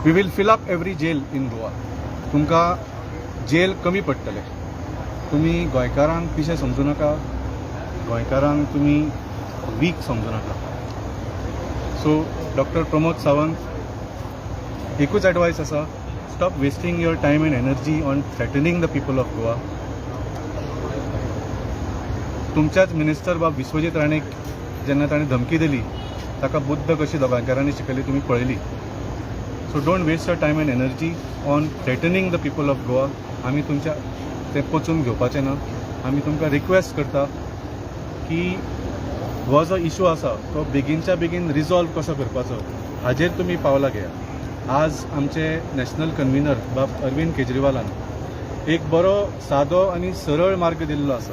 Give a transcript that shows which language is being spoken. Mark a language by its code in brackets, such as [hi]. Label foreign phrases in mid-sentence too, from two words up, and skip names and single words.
[en] We will fill up every jail in Goa. [kok] तुमकां जेल कमी पडटले. तुमी गोंयकारांक पिशे समजू नाका. गोंयकारांक तुमी वीक समजू नाका. [en] So Doctor Pramod Sawant, [kok] एकूच एडवायस आसा, [en] Stop wasting your time and energy on threatening the people of Goa. [kok] तुमच्याच मिनिस्टर बाब विश्वजीत राणेक जेन्ना ताणें धमकी दिली, ताका बुद्ध कशी गोंयकारांनी शिकयली तुमी पळयली. [en] So don't waste your time and energy on threatening the people of Goa. [kok] आमी तुमच्या ते पचून घेवपाचें ना. आमी तुमकां रिक्वेस्ट करता की हो जो इशू आसा तो बेगीनच्या बेगीन रिजॉल्व कसो करपाचो हाजेर तुमी पावलां घेयात. आज आमचे [en] national convenor [kok] बाब अरविंद केजरीवालान एक बरो सादो आनी सरळ मार्ग दिल्लो आसा.